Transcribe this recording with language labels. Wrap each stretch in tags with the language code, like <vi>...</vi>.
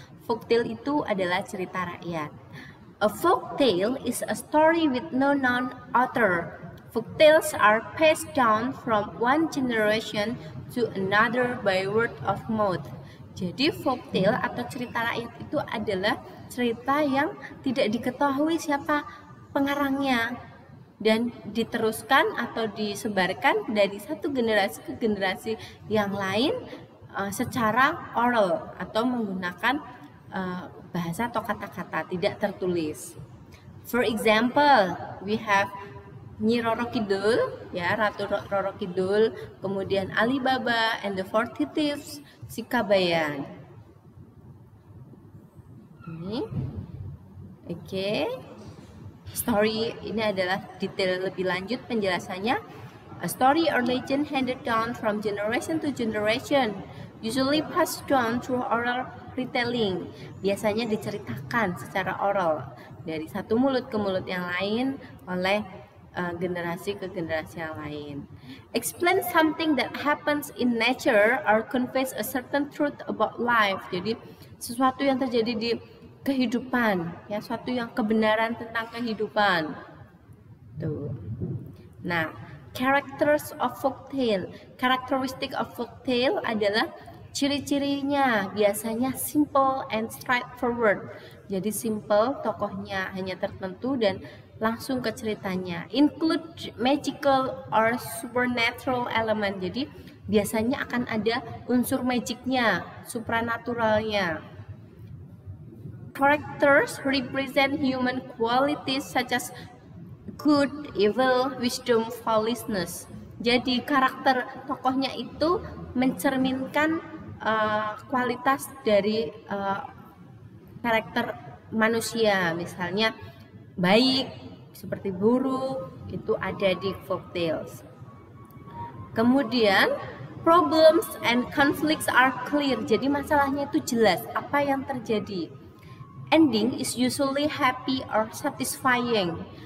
<id>Folk tale itu adalah cerita rakyat.</id> <en>A folk tale is a story with no known author. Folk tales are passed down from one generation to another by word of mouth.</en> <id>Jadi folk tale atau cerita rakyat itu adalah cerita yang tidak diketahui siapa pengarangnya dan diteruskan atau disebarkan dari satu generasi ke generasi yang lain secara oral atau menggunakan bahasa atau kata-kata tidak tertulis.</id> <en>For example, we have Nyi Roro Kidul, ya, Ratu Roro Kidul, kemudian Ali Baba and the 40 Thieves, si Kabayan.</en> <id>Ini, oke. Story ini adalah detail lebih lanjut penjelasannya.</id> <en>A story or legend handed down from generation to generation, usually passed down through oral retelling.</en> <id>Biasanya diceritakan secara oral dari satu mulut ke mulut yang lain oleh generasi ke generasi yang lain.</id> <en>Explain something that happens in nature or conveys a certain truth about life.</en> <id>Jadi sesuatu yang terjadi di kehidupan, ya, suatu yang kebenaran tentang kehidupan.</id> <en>Tuh. Nah, characters of folktale.</en> <id>Karakteristik of folktale adalah ciri-cirinya biasanya</id> <en>simple and straightforward.</en> <id>Jadi simple, tokohnya hanya tertentu dan langsung ke ceritanya.</id> <en>Include magical or supernatural element.</en> <id>Jadi biasanya akan ada unsur magicnya, supranaturalnya.</id> <en>Characters represent human qualities such as good, evil, wisdom, foolishness.</en> <id>Jadi karakter tokohnya itu mencerminkan kualitas dari karakter manusia. Misalnya baik, seperti buruk, itu ada di folk tales. Kemudian</id> <en>problems and conflicts are clear.</en> <id>Jadi masalahnya itu jelas apa yang terjadi.</id> <en>Ending is usually happy or satisfying.</en>